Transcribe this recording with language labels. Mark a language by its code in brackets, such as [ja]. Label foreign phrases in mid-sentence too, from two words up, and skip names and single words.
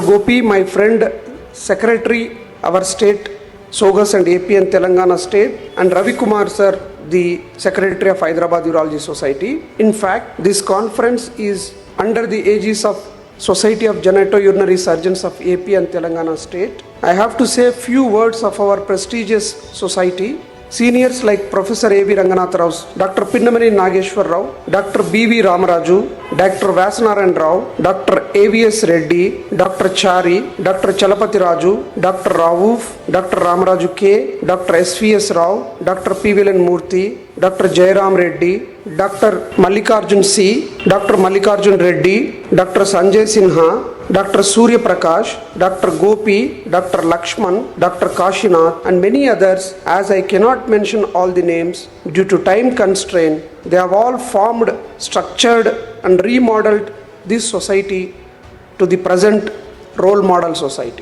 [en] Gopi, my friend, Secretary, our state, Sogas and AP and Telangana state, and Ravi Kumar sir, the Secretary of Hyderabad Urology Society. In fact, this conference is under the aegis of Society of Genitourinary Surgeons of AP and Telangana state. I have to say a few words of our prestigious society. Seniors like Professor A.V. Ranganath Rao, Dr. Pinnamani Nageshwar Rao, Dr. B.V. Ramaraju, Dr. Vasanaran Rao, Dr. A.V.S. Reddy, Dr. Chari, Dr. Chalapati Raju, Dr. Rauf, Dr. Ramaraju K, Dr. S.V.S. Rao, Dr. P.Vilan Murthy, Dr. Jairam Reddy, Dr. Mallikarjun C, Dr. Mallikarjun Reddy, Dr. Sanjay Sinha, Dr. Surya Prakash, Dr. Gopi, Dr. Lakshman, Dr. Kashinath, and many others. As I cannot mention all the names due to time constraint, they have all formed, structured, and remodeled this society to the present role model society.